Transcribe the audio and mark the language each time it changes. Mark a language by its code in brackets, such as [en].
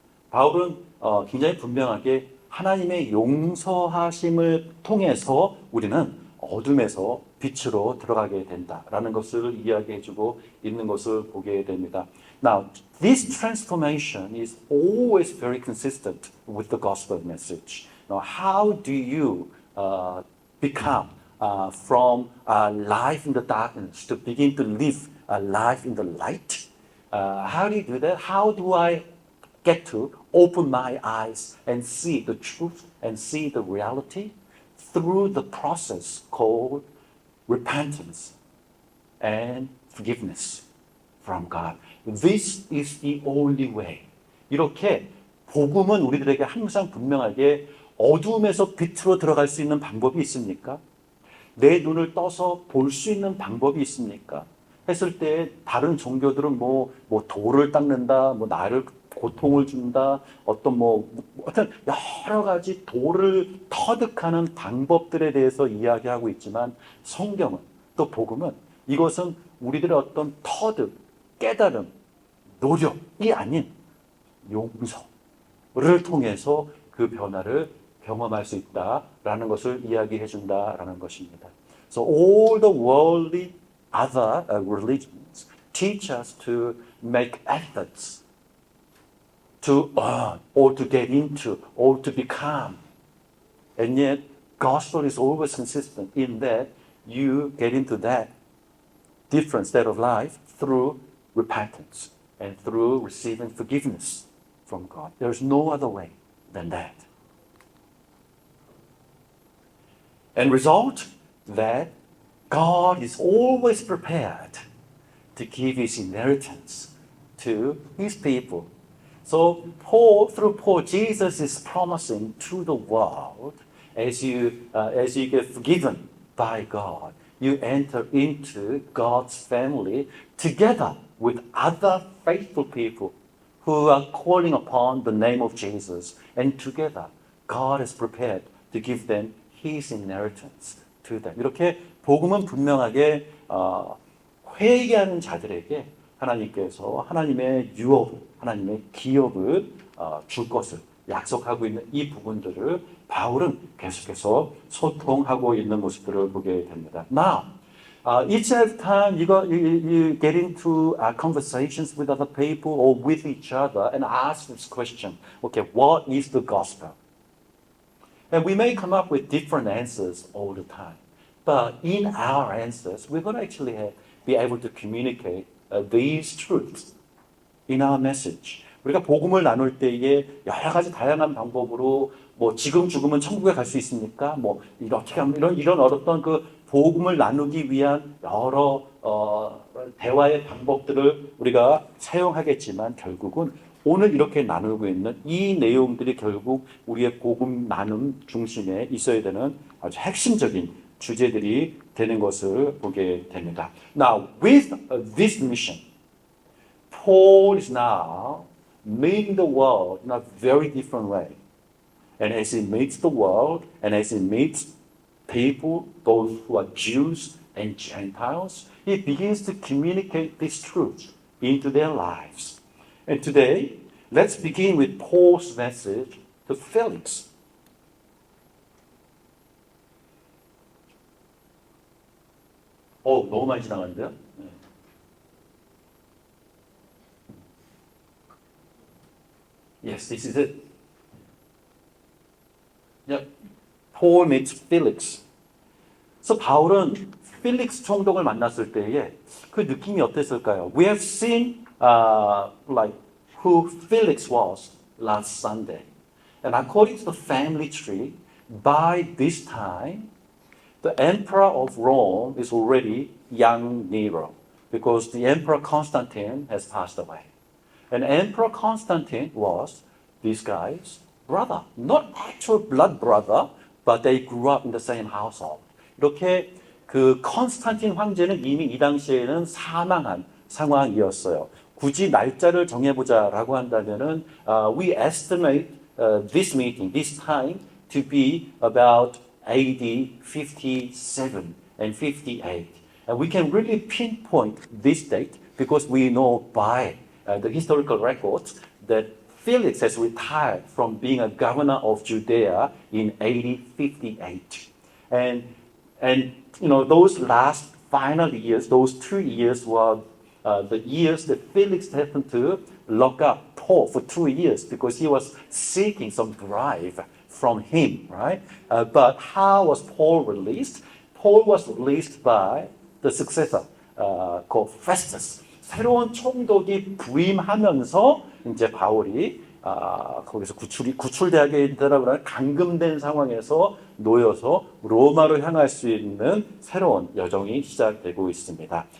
[ko] 바울은 굉장히 분명하게 하나님의 용서하심을 통해서 우리는 어둠에서 빛으로 들어가게 된다라는 것을 이야기해주고 있는 것을 보게 됩니다. [en] Now, this transformation is always very consistent with the gospel message. Now, how do you become from life in the darkness to begin to live a life in the light? How do you do that? How do I get to open my eyes and see the truth and see the reality? Through the process called repentance and forgiveness from God. This is the only way. [ko] 이렇게 복음은 우리들에게 항상 분명하게 어둠에서 빛으로 들어갈 수 있는 방법이 있습니까? 내 눈을 떠서 볼 수 있는 방법이 있습니까? 했을 때 다른 종교들은 뭐 돌을 닦는다, 나를 고통을 준다, 어떤 여러 가지 돌을 터득하는 방법들에 대해서 이야기하고 있지만 성경은 또 복음은 이것은 우리들의 어떤 터득, 깨달음, 노력이 아닌 용서를 통해서 그 변화를 경험할 수 있다라는 것을 이야기해 준다라는 것입니다. [en] So all the worldly other religions teach us to make efforts to earn, or to get into, or to become. And yet, gospel is always consistent in that you get into that different state of life through repentance and through receiving forgiveness from God. There's no other way than that. And result that God is always prepared to give his inheritance to his people. So through Paul, Jesus is promising to the world, as you get forgiven by God, you enter into God's family together with other faithful people who are calling upon the name of Jesus. And together, God is prepared to give them his inheritance to them. [ko] 이렇게 복음은 분명하게 회개하는 자들에게 하나님께서 하나님의 유업, 하나님의 기업을 줄 것을 약속하고 있는 이 부분들을 바울은 계속해서 소통하고 있는 모습들을 보게 됩니다. [en] Now, each and every time you get into conversations with other people or with each other and ask this question, okay, what is the gospel? And we may come up with different answers all the time. But in our answers, we're going to actually be able to communicate these truths in our message. [ko] 우리가 복음을 나눌 때에 여러 가지 다양한 방법으로 뭐 지금 죽으면 천국에 갈 수 있습니까? 뭐 이렇게 하면 이런 어떤 그 복음을 나누기 위한 여러 대화의 방법들을 우리가 사용하겠지만 결국은 오늘 이렇게 나누고 있는 이 내용들이 결국 우리의 복음 나눔 중심에 있어야 되는 아주 핵심적인 주제들이 되는 것을 보게 됩니다. [en] Now, with this mission, Paul is now meeting the world in a very different way. And as he meets the world, and as he meets people, those who are Jews and Gentiles, he begins to communicate this truth into their lives. And today, let's begin with Paul's message to Felix. [ko] 너무 많이 지나갔는데요? 네. [en] Yes, this is it. Yep. Paul meets Felix. [ko] 그래서 바울은 필릭스 총독을 만났을 때에 그 느낌이 어땠을까요? [en] We have seen like who Felix was last Sunday. And according to the family tree, by this time, the emperor of Rome is already young Nero, because the emperor Constantine has passed away. And Emperor Constantine was this guy's brother. Not actual blood brother, but they grew up in the same household. [ko] 이렇게 그 컨스탄틴 황제는 이미 이 당시에는 사망한 상황이었어요. 굳이 날짜를 정해보자라고 한다면은 [en] we estimate this meeting, this time, to be about AD 57 and 58. And we can really pinpoint this date because we know by the historical records that Felix has retired from being a governor of Judea in AD 58. And you know, those last final years, those 2 years were the years that Felix happened to lock up Paul for 2 years because he was seeking some drive from him, right? But how was Paul released? Paul was released by the successor called Festus. [ko] 새로운 총독이 부임하면서 이제 바울이 거기서 구출되게 되더라고요. 감금된 상황에서 놓여서 로마로 향할 수 있는 새로운 여정이 시작되고 있습니다.